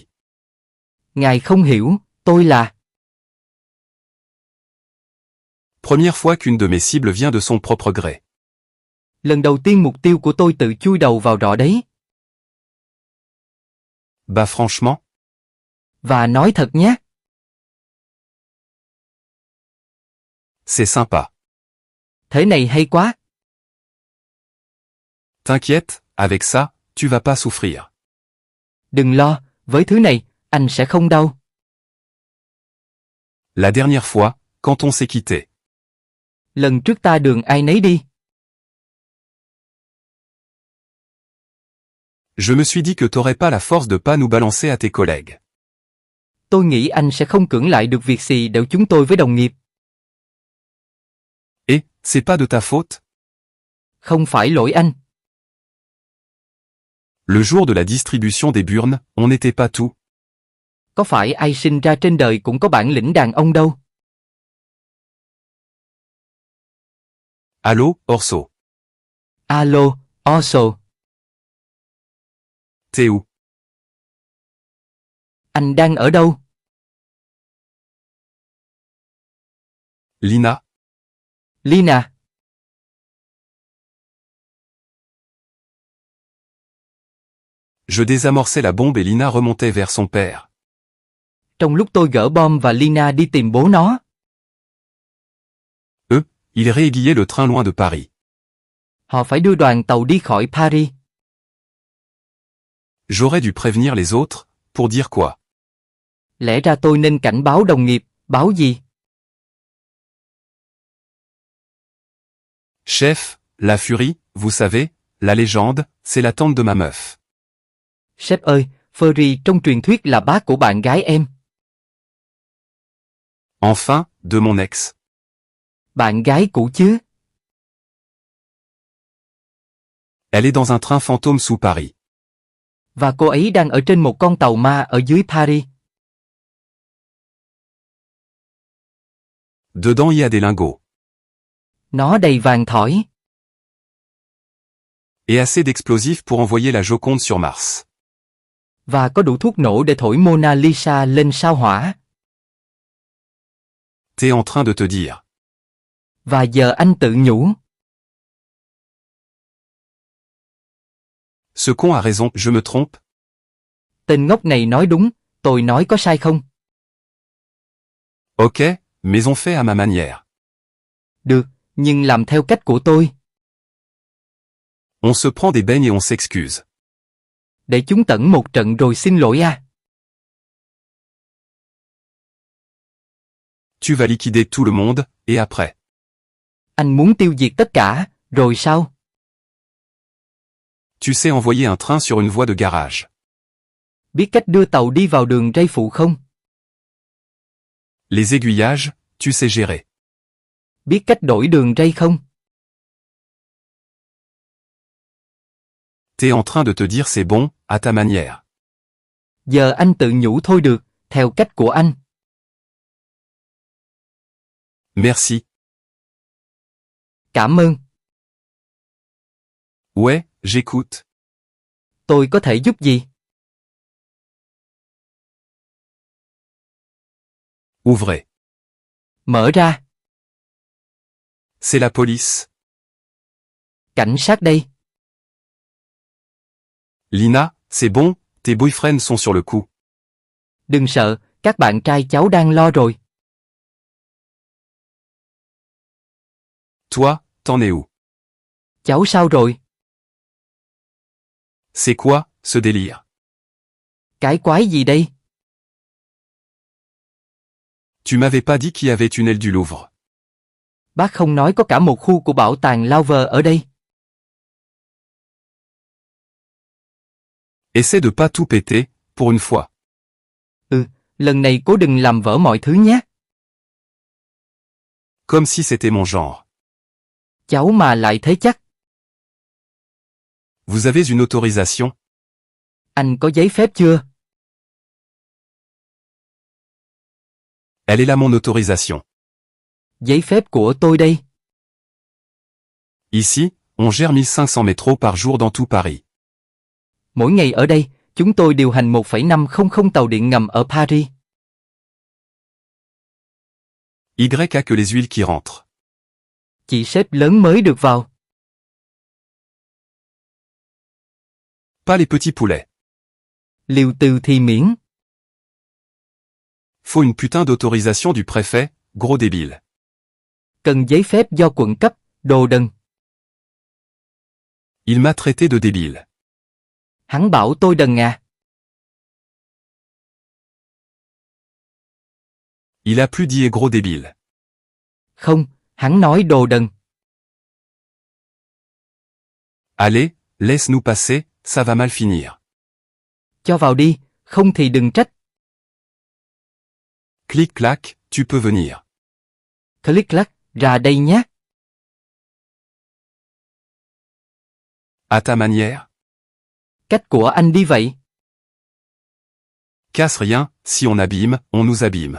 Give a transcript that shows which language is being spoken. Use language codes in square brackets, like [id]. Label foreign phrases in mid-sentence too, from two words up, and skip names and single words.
[vi] Ngài không hiểu, tôi là. [fr] Première fois qu'une de mes cibles vient de son propre gré. [vi] Lần đầu tiên mục tiêu của tôi tự chui đầu vào rọ đấy. [fr] Bah franchement. [vi] Và nói thật nhé. [fr] C'est sympa. [vi] Thế này hay quá. [fr] T'inquiète, avec ça, tu vas pas souffrir. [vi] Đừng lo, với thứ này, anh sẽ không đau. [fr] La dernière fois, quand on s'est quitté. [vi] Lần trước ta đường ai nấy đi. [fr] Je me suis dit que t'aurais pas la force de pas nous balancer à tes collègues. [vi] Tôi nghĩ anh sẽ không cưỡng lại được việc xì đểu chúng tôi với đồng nghiệp. [fr] Et, c'est pas de ta faute? [vi] Không phải lỗi anh. [fr] Le jour de la distribution des burnes, on n'était pas tout. [vi] Có phải ai sinh ra trên đời cũng có bản lĩnh đàn ông đâu. [fr] Allô, Orso. [vi] Alo, Orso. [fr] T'es où? [vi] Anh đang ở đâu? [fr] Lina. [vi] Lina. [fr] Je désamorçais la bombe et Lina remontait vers son père. [vi] Trong lúc tôi gỡ bom và Lina đi tìm bố nó. [fr] Il réaiguillait le train loin de Paris. [vi] Họ phải đưa đoàn tàu đi khỏi Paris. [fr] J'aurais dû prévenir les autres, pour dire quoi? [vi] Lẽ ra tôi nên cảnh báo đồng nghiệp, báo gì? [fr] Chef, la furie, vous savez, la légende, c'est la tante de ma meuf. [vi] Sếp ơi, Fury trong truyền thuyết là bác của bạn gái em. [fr] Enfin, de mon ex. [vi] Bạn gái cũ chứ? [fr] Elle est dans un train fantôme sous Paris. [vi] Và cô ấy đang ở trên một con tàu ma ở dưới Paris. [fr] Dedans il y a des lingots. [vi] Nó đầy vàng thỏi. [fr] Et assez d'explosifs pour envoyer la Joconde sur Mars. [vi] Và có đủ thuốc nổ để thổi Mona Lisa lên sao hỏa. [fr] T'es en train de te dire. [vi] Và giờ anh tự nhủ. [fr] Ce con a raison, je me trompe? [vi] Tên ngốc này nói đúng, tôi nói có sai không? [fr] Ok, mais on fait à ma manière. [vi] Được, nhưng làm theo cách của tôi. [fr] On se prend des beignes et on s'excuse. [vi] Để chúng tẩn một trận rồi xin lỗi à. [fr] Tu vas liquider tout le monde, et après? [vi] Anh muốn tiêu diệt tất cả, rồi sao? [fr] Tu sais envoyer un train sur une voie de garage. [vi] Biết cách đưa tàu đi vào đường ray phụ không? [fr] Les aiguillages, tu sais gérer. [vi] Biết cách đổi đường ray không? [fr] T'es en train de te dire c'est bon, à ta manière. [vi] Giờ anh tự nhủ thôi được, theo cách của anh. [fr] Merci. [vi] Cảm ơn. [fr] Ouais, j'écoute. [vi] Tôi có thể giúp gì? [fr] Ouvrez. [vi] Mở ra. [fr] C'est la police. [vi] Cảnh sát đây. [fr] Lina, c'est bon, tes boyfriends sont sur le coup. [vi] Đừng sợ, các bạn trai cháu đang lo rồi. [fr] Toi, t'en es où? [vi] Cháu sao rồi? [fr] C'est quoi, ce délire? [vi] Cái quái gì đây? [fr] Tu m'avais pas dit qu'il y avait tunnel du Louvre. [vi] Bác không nói có cả một khu của bảo tàng Louvre ở đây. [fr] Essaie de pas tout péter, pour une fois. [vi] Lần này cố đừng làm vỡ mọi thứ nhé. [fr] Comme si c'était mon genre. [vi] Cháu mà lại thế chắc. [fr] Vous avez une autorisation? [vi] Anh có giấy phép chưa? [fr] Elle est là mon autorisation. [vi] Giấy phép của tôi đây. [fr] Ici, on gère 1500 métros par jour dans tout Paris. [vi] Mỗi ngày ở đây, chúng tôi điều hành 1,500 tàu điện ngầm ở Paris. [fr] Y a que les huiles qui rentrent. [vi] Chị sếp lớn mới được vào. [fr] Pas les petits poulets. [vi] Liều từ thì miễn. [fr] Faut une putain d'autorisation du préfet, gros débile. [vi] Cần giấy phép do quận cấp, đồ đần. [fr] Il m'a traité de débile. [vi] Hắn bảo tôi đần à. [fr] Il a plus dit gros débile. [vi] Không, hắn nói đồ đần. [fr] Allez, laisse-nous passer, ça va mal finir. [vi] Cho vào đi, không thì đừng trách. [fr] Clic clac, tu peux venir. [vi] Click clack, ra đây nhé. [fr] À ta manière. [vi] Cách của anh đi vậy. [fr] Casse rien, si on abîme, on nous abîme.